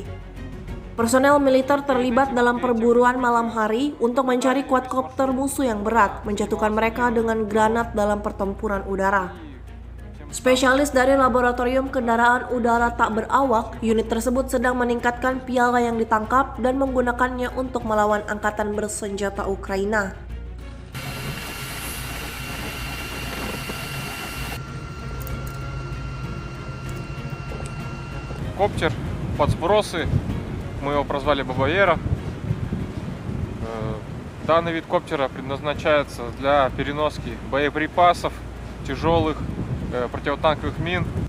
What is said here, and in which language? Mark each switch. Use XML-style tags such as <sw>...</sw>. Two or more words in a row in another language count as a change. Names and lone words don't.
<id>Personel militer terlibat dalam perburuan malam hari untuk mencari quadcopter musuh yang berat, menjatuhkan mereka dengan granat dalam pertempuran udara. Spesialis dari Laboratorium Kendaraan Udara Tak Berawak, unit tersebut sedang meningkatkan piala yang ditangkap dan menggunakannya untuk melawan Angkatan Bersenjata Ukraina.</id> <ru>коптер под сбросы. Мы его прозвали Бабаера. Данный вид коптера предназначается для переноски боеприпасов, тяжелых противотанковых мин.</ru>